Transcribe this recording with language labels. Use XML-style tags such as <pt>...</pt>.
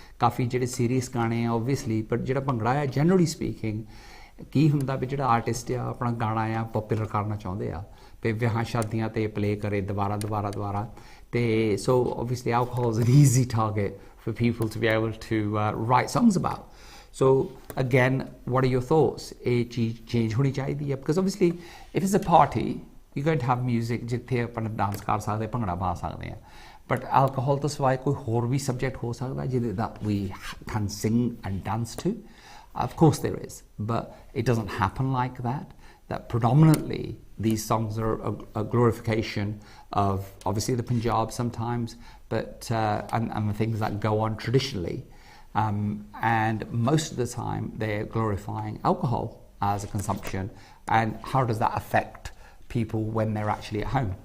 <pa>ਕਾਫੀ ਜਿਹੜੇ ਸੀਰੀਅਸ ਗਾਣੇ ਆ ਓਬਵੀਅਸਲੀ, ਬਟ ਜਿਹੜਾ ਭੰਗੜਾ ਹੈ ਜਨਰਲੀ ਸਪੀਕਿੰਗ ਕੀ ਹੁੰਦਾ ਵੀ ਜਿਹੜਾ ਆਰਟਿਸਟ ਆ ਆਪਣਾ ਗਾਣਾ ਆ ਪੋਪੂਲਰ ਕਰਨਾ ਚਾਹੁੰਦੇ ਆ ਵੀ ਵਿਆਹਾਂ ਸ਼ਾਦੀਆਂ 'ਤੇ ਪਲੇ ਕਰੇ ਦੁਬਾਰਾ ਅਤੇ</pa> <en>so obviously alcohol is an easy target for people to be able to write songs about. So again, what are your thoughts?</en> <pa>ਇਹ ਚੀਜ਼ ਚੇਂਜ ਹੋਣੀ ਚਾਹੀਦੀ ਹੈ</pa> <en>because obviously if it's a party you're going to have music</en> <pa>ਜਿੱਥੇ ਆਪਾਂ dance ਕਰ ਸਕਦੇ, ਭੰਗੜਾ ਪਾ ਸਕਦੇ ਹਾਂ,</pa> <en>but alcohol</en> <pa>ਤੋਂ ਸਿਵਾਏ ਕੋਈ ਹੋਰ ਵੀ ਸਬਜੈਕਟ ਹੋ ਸਕਦਾ ਜਿਹਦੇ</pa> <en>that we can sing and dance to. Of course there is, but it doesn't happen like that. That predominantly these songs are a glorification of obviously the Punjab sometimes, but and the things that go on traditionally, and most of the time they're glorifying alcohol as a consumption, and how does that affect people when they're actually at home.</en>